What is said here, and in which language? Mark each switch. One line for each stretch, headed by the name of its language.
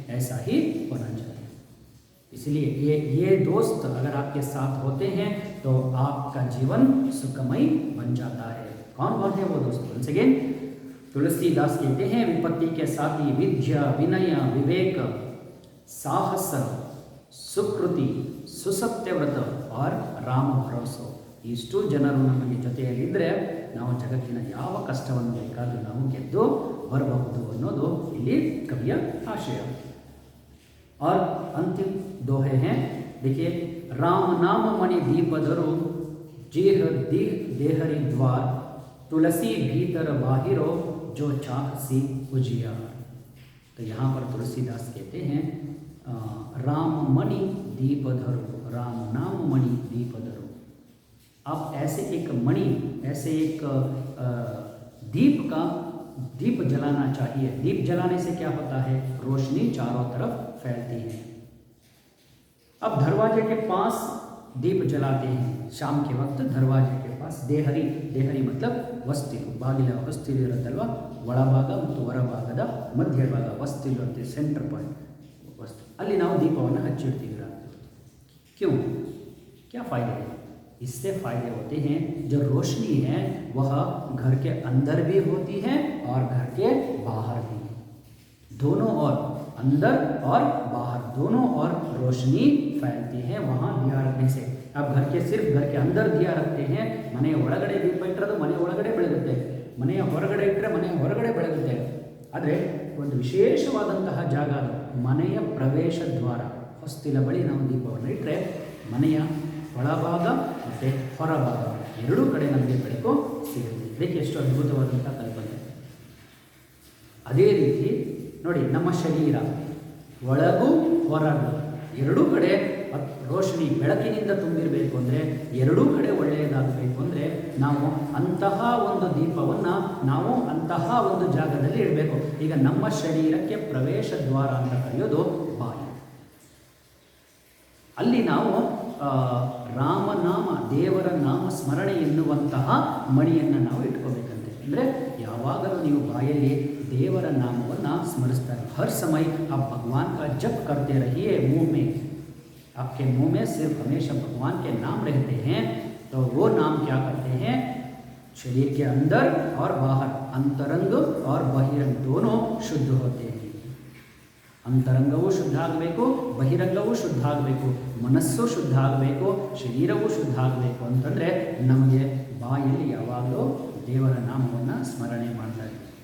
Hindi: ऐसा ही होना चाहिए. इसलिए ये दोस्त अगर आपके साथ होते हैं तो आपका जीवन सुखमय बन जाता है. कौन है वो दोस्त?
English: once again
Hindi: तुलसीदास कहते हैं विपत्ति के साथी विद्या, विनय, विवेक, साहस, सुकृति, ಸುಸತ್ಯವ್ರತ ಆರ್ ರಾಮ ಭರೋಸೋ.
Kannada: ಇಷ್ಟು ಜನರು ನಮಗೆ ಜೊತೆಯಲ್ಲಿದ್ದರೆ ನಾವು ಜಗತ್ತಿನ ಯಾವ ಕಷ್ಟವನ್ನು ಬೇಕಾದರೂ ನಾವು ಗೆದ್ದು ಬರಬಹುದು ಅನ್ನೋದು ಇಲ್ಲಿ ಕವಿಯ ಆಶಯ.
Hindi: और अंतिम दोहे हैं. देखिए, राम नाम मणि दीपधरु जेह दीह देहरि द्वार तुलसी भीतर बाहिरो जो चाहसी उजियार. तो यहाँ पर तुलसीदास कहते हैं राम मणि दीपधरु, राम नाम मणि दीपधरु. आप ऐसे एक मणि, ऐसे एक दीप जलाना चाहिए. दीप जलाने से क्या होता है? रोशनी चारों तरफ फैलती है. अब दरवाजे के पास दीप जलाते हैं शाम के वक्त. दरवाजे के पास देहरी मतलब
Kannada: ವಸ್ತಿಲು, ಬಾಗಿಲ ವಸ್ತಿಲು ಇರುತ್ತಲ್ವ, ಒಳಭಾಗ ಮತ್ತು ಹೊರಭಾಗದ ಮಧ್ಯಭಾಗ ವಸ್ತಿಲು ಇರುತ್ತೆ, ಸೆಂಟರ್ ಪಾಯಿಂಟ್ ವಸ್ತು. ಅಲ್ಲಿ ನಾವು ದೀಪವನ್ನು ಹಚ್ಚಿಡ್ತೀವಿ ರಾತ್ರಿ.
Hindi: क्यों? क्या फ़ायदे हैं? इससे फ़ायदे होते हैं जो रोशनी है वह घर के अंदर भी होती है और घर के बाहर भी, दोनों ओर, अंदर और बाहर दोनों ओर रोशनी फैलती है वहाँ दिया रखने से. अब सिर्फ घर के अंदर दिया रखते हैं,
Kannada: ಮನೆಯ ಒಳಗಡೆ ದೀಪ ಇಟ್ಟರೆ ಮನೆ ಒಳಗಡೆ ಬೆಳಗುತ್ತೆ, ಮನೆಯ ಹೊರಗಡೆ ಇಟ್ಟರೆ ಮನೆಯ ಹೊರಗಡೆ ಬೆಳಗುತ್ತೆ. ಆದರೆ ಒಂದು ವಿಶೇಷವಾದಂತಹ ಜಾಗ ಅದು ಮನೆಯ ಪ್ರವೇಶ ದ್ವಾರ, ಹೊಸ್ತಿಲ ಬಳಿ ನಾವು ದೀಪವನ್ನು ಇಟ್ಟರೆ ಮನೆಯ ಒಳಭಾಗ ಮತ್ತು ಹೊರಭಾಗ ಎರಡೂ ಕಡೆ ನಮಗೆ ಬೆಳಕು ಸಿಗುತ್ತೆ.
Hindi: देखिए
Kannada: ಎಷ್ಟು ಅದ್ಭುತವಾದಂಥ ಕಲ್ಪನೆ. ಅದೇ ರೀತಿ ನೋಡಿ, ನಮ್ಮ ಶರೀರ ಒಳಗೂ ಹೊರಗೂ ಎರಡೂ ಕಡೆ ರೋಶನಿ ಬೆಳಕಿನಿಂದ ತುಂಬಿರಬೇಕು ಅಂದರೆ, ಎರಡೂ ಕಡೆ ಒಳ್ಳೆಯದಾಗಬೇಕು ಅಂದರೆ ನಾವು ಅಂತಹ ಒಂದು ದೀಪವನ್ನು ನಾವು ಅಂತಹ ಒಂದು ಜಾಗದಲ್ಲಿ ಇಡಬೇಕು. ಈಗ ನಮ್ಮ ಶರೀರಕ್ಕೆ ಪ್ರವೇಶ ದ್ವಾರ ಅಂತ ಕರೆಯೋದು ಬಾಯಿ. ಅಲ್ಲಿ ನಾವು ರಾಮನಾಮ, ದೇವರ ನಾಮ ಸ್ಮರಣೆ ಎನ್ನುವಂತಹ ಮಣಿಯನ್ನು ನಾವು ಇಟ್ಕೋಬೇಕಂತೆ. ಅಂದರೆ ಯಾವಾಗಲೂ ನೀವು ಬಾಯಲ್ಲಿ देवर नामವನ್ನು स्मरिस्ತಾರೆ.
Hindi: हर समय आप भगवान का जप करते रहिए. मुंह में, आपके मुंह में सिर्फ हमेशा भगवान के नाम रहते हैं. तो वो नाम क्या करते हैं? शरीर के अंदर और बाहर, अंतरंग और बहिरंग दोनों शुद्ध होते हैं.
Kannada: ಅಂತರಂಗವೂ ಶುದ್ಧ ಆಗಬೇಕು, ಬಹಿರಂಗವೂ ಶುದ್ಧ ಆಗಬೇಕು, ಮನಸ್ಸು ಶುದ್ಧ ಆಗಬೇಕು, ಶರೀರವೂ ಶುದ್ಧ ಆಗಬೇಕು ಅಂತಂದರೆ ನಮಗೆ ಬಾಯಲ್ಲಿ ಯಾವಾಗಲೂ ದೇವರ ನಾಮವನ್ನು ಸ್ಮರಣೆ ಮಾಡ್ತಾರೆ.